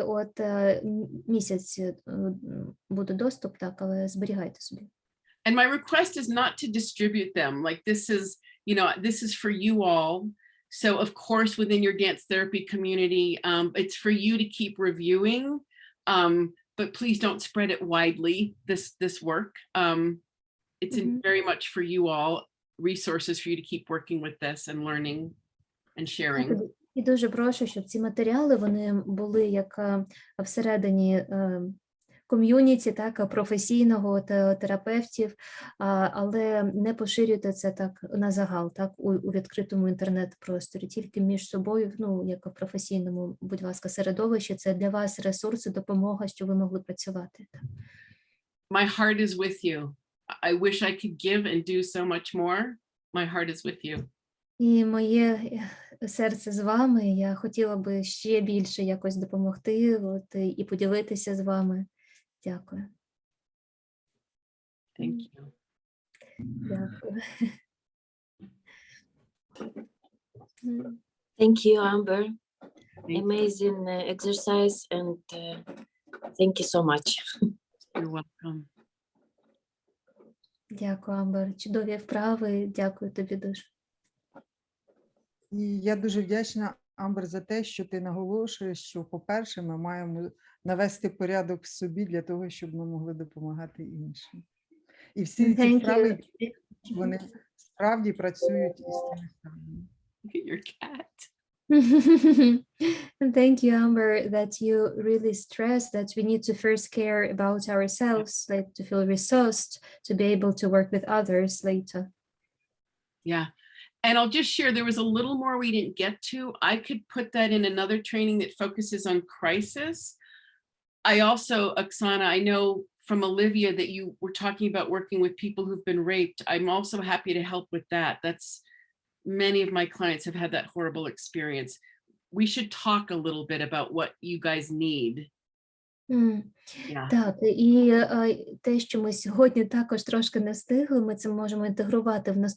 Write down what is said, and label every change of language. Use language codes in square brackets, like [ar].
[uk] От місяць буде доступ, так, але зберігайте собі. [en] And my request is not to distribute them. Like this is for you all. So of course, within your dance therapy community, it's for you to keep reviewing, but please don't spread it widely, this work. It's very much for you all, resources for you to keep working with this and learning and sharing. [uk] І дуже прошу, щоб ці матеріали, вони були як всередині ком'юніті, так, професійного терапевтів, але не поширюйте це так на загал, так, у відкритому інтернет-просторі, тільки між собою, як в професійному, будь ласка, середовищі. Це для вас ресурси, допомога, щоб ви могли працювати. [en] My heart is with you. I wish I could give and do so much more. My heart is with you. [uk] І моє серце з вами. Я хотіла би ще більше якось допомогти, і поділитися з вами. Дякую. [en] Thank you. [uk] Дякую. [en] Thank you, Amber. Amazing exercise, and thank you so much. You're welcome. [uk] Дякую, Амбер. Чудові вправи. Дякую тобі дуже. І я дуже вдячна, Амбер, за те, що ти наголошуєш, що, по-перше, ми маємо навести порядок в собі для того, щоб ми могли допомагати іншим. І всі ці вправи, вони справді працюють із тими самими. [en] Look at your cat. Thank you, Amber, that you really stress that we need to first care about ourselves, like to feel resourced, to be able to work with others later. Yeah. And I'll just share, there was a little more we didn't get to. I could put that in another training that focuses on crisis. I also, Oksana, I know from Olivia that you were talking about working with people who've been raped. I'm also happy to help with that. That's, many of my clients have had that horrible experience. We should talk a little bit about what you guys need. Yeah. [uk] Так, і те, що ми сьогодні також трошки не встигли, ми це можемо інтегрувати в наступну